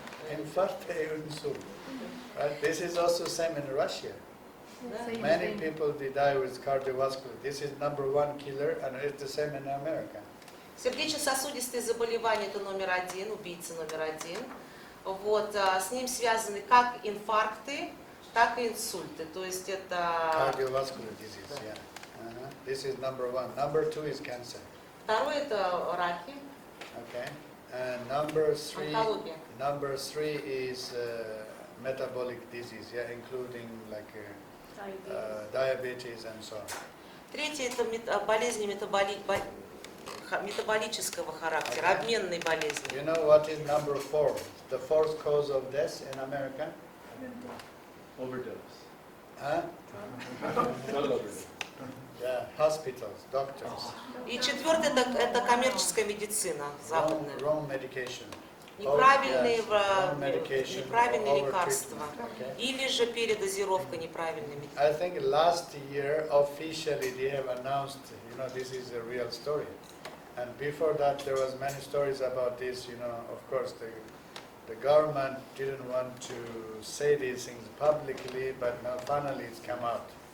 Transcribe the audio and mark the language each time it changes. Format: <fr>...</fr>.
<en>Infarct e insult. Right? This is also same in Russia. Same, Many same. people they die with cardiovascular. This is number one killer, and it's the same in America.</en> <ru>Сердечно-сосудистые заболевания – это номер один, убийца номер один. Вот, с ним связаны как инфаркты, так и инсульты. То есть это...</ru> <en>Cardiovascular disease, yeah. This is number one. Number two is cancer.</en> <ru>Второе – это раки,</ru> <en>Okay. And number</en> <ru>онкология.</ru> <en>three is metabolic disease, yeah, including like diabetes and so on.</en> <ru>Третье – это болезни метаболического характера, обменные болезни.</ru> <en>You know what is number four? The fourth cause of death in America? Overdose. Huh? Not overdose. Yeah, hospitals, doctors.</en> <ru>И четвертое – это коммерческая медицина западная.</ru> <en>Wrong medication.</en> <ru>Неправильные,</ru> <en>Wrong medication,</en> <ru>неправильные</ru> <en>overtreatment,</en> <ru>лекарства.</ru> <en>okay.</en> <ru>Или же передозировка неправильной медицины.</ru> <en>I think last year officially they have announced, this is a real story. And before that there was many stories about this, of course the government didn't want to say these things publicly, but now finally it's come out.</en>